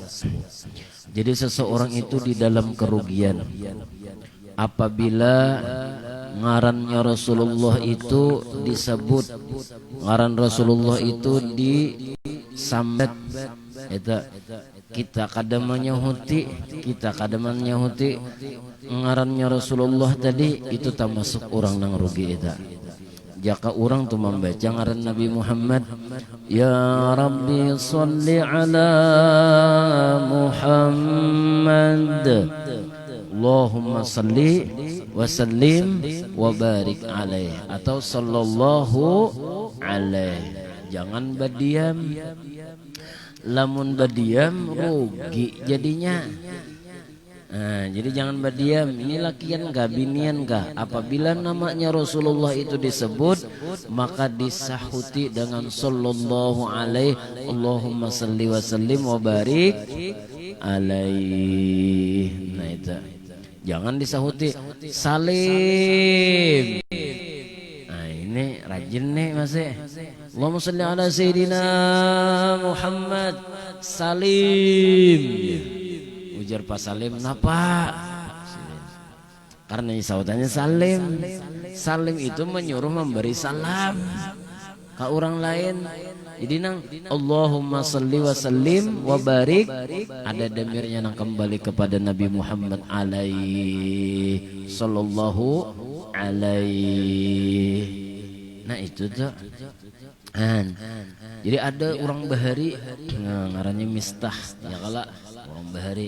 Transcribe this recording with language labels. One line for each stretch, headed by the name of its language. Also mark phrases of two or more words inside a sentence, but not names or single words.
Banjar: Jadi seseorang itu di dalam kerugian apabila ngarannya Rasulullah itu disebut, ngaran Rasulullah itu disambet, kita kadamanya huti, ngarannya Rasulullah tadi itu termasuk orang nang rugi itu. Jika orang tu membaca ngaran Nabi Muhammad,
Arabic: يا رب صل على محمد، اللهم صل وسلم وبارك عليه,
Banjar: atau
Arabic: صلى الله عليه.
Banjar: Jangan berdiam, lamun berdiam rugi jadinya. Nah, jadi jangan berdiam. Ini lakian kah, binian kah? Apabila namanya Rasulullah itu disebut, maka disahuti dengan
Arabic: صلى الله عليه, اللهم صل وسلم وبارك عليه.
Banjar: Nah itu, jangan disahuti salim. Nah ini rajin nih masih.
Arabic: اللهم صل على سيدنا محمد سالم.
Banjar: Ujar Pak Salim, napa? Karena sautannya salim. Salim itu menyuruh memberi salam ke orang lain. Jadi nang
Arabic: اللهم صل وسلم وبارك,
Banjar: ada damirnya nang kembali kepada Nabi Muhammad
Arabic: عليه صلى الله عليه.
Banjar: Nah itu tuh. Jadi ada orang bahari, ngarannya Mistah, ya kala orang bahari.